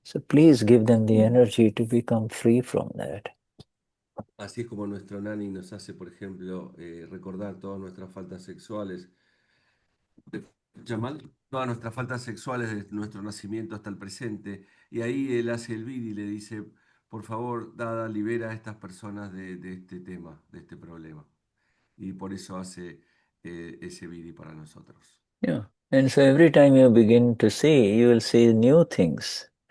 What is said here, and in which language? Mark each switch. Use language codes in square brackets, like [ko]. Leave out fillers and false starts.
[en] So please give them the energy to become free from that. [es] Así es como nuestro Nani nos hace, por ejemplo, recordar todas nuestras faltas sexuales, llamar todas nuestras faltas sexuales desde nuestro nacimiento hasta el presente, y ahí él hace el vídeo y le dice, por favor, Dada, libera a estas personas de este tema, de este problema. Y por eso hace ese vídeo para nosotros. [en] Yeah. And so every time you begin to see, you will see new things.